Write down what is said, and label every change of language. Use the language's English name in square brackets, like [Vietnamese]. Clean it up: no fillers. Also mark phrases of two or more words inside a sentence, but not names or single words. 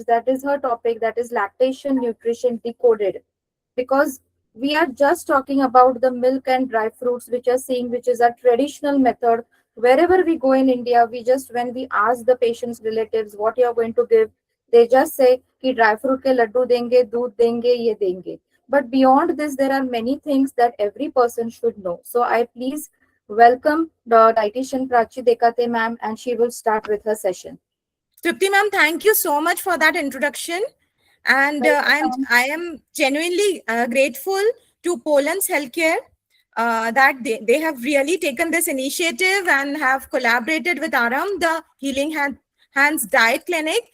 [English] That is her topic, that is lactation nutrition decoded, because we are just talking about the milk and dry fruits, which are seeing, which is a traditional method. Wherever we go in India, we just, when we ask the patient's relatives what you are going to give, they just say [Hindi] की ड्राई फ्रूट के लड्डू देंगे, दूध देंगे, ये देंगे. [English] But beyond this, there are many things that every person should know. So I please welcome the dietitian Prachi Dekate ma'am, and she will start with her session. Trupti ma'am, thank you so much for that introduction. And I am genuinely grateful to Pollen's Healthcare that they have really taken this initiative and have collaborated with Aram, the Healing Hands Diet Clinic.